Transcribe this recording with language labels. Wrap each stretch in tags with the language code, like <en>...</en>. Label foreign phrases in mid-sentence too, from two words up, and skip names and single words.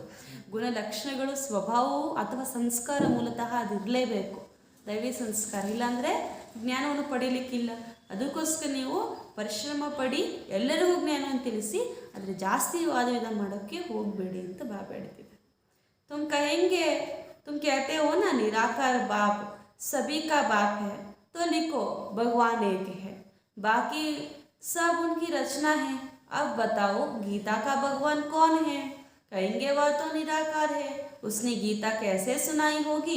<kn>ಗುಣಲಕ್ಷಣಗಳು ಸ್ವಭಾವವು ಅಥವಾ ಸಂಸ್ಕಾರ ಮೂಲತಃ ಅದಿರಲೇಬೇಕು, ದೈವಿ ಸಂಸ್ಕಾರ. ಇಲ್ಲಾಂದರೆ ಜ್ಞಾನವನ್ನು ಪಡೀಲಿಕ್ಕಿಲ್ಲ. ಅದಕ್ಕೋಸ್ಕರ ನೀವು ಪರಿಶ್ರಮ ಪಡಿ, ಎಲ್ಲರಿಗೂ ಜ್ಞಾನವನ್ನು ತಿಳಿಸಿ, ಆದರೆ ಜಾಸ್ತಿ ವಾದವಿದ ಮಾಡೋಕ್ಕೆ ಹೋಗಬೇಡಿ ಅಂತ ಬಾಬಾ ಹೇಳ್ತಿದ್ದಾರೆ.</kn> <hi>तुम कहेंगे, तुम कहते हो ना निराकार बाप सभी का बाप है, तो लिखो भगवान एक है, बाकी सब उनकी रचना है. अब बताओ गीता का भगवान कौन है? कहेंगे वह तो निराकार है, उसने गीता कैसे सुनाई होगी?</hi>